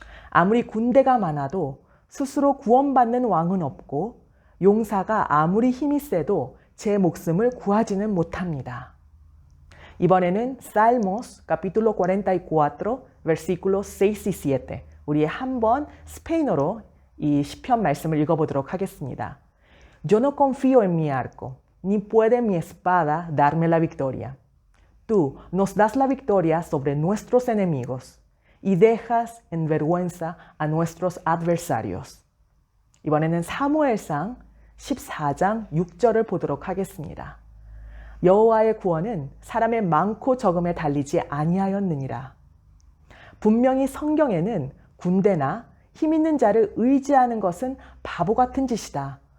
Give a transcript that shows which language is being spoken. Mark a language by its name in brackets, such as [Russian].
[Korean] 아무리 군대가 많아도 스스로 구원받는 왕은 없고 용사가 아무리 힘이 세도 제 목숨을 구하지는 못합니다. 이번에는 [Spanish] Salmos capítulo 44 versículos 6 y 7 [Korean] 우리 한번 스페인어로 이 시편 말씀을 읽어보도록 하겠습니다. [Spanish] Yo no confío en mi arco, ni puede mi espada darme la victoria. Tú nos das la victoria sobre nuestros enemigos y dejas en vergüenza a nuestros adversarios. [Korean] 이번에는 사무엘상 14장 6절을 보도록 하겠습니다. 여호와의 구원은 사람의 많고 적음에 달리지 아니하였느니라. 분명히 성경에는 군대나 힘 있는 자를 의지하는 것은 바보 같은 짓이다.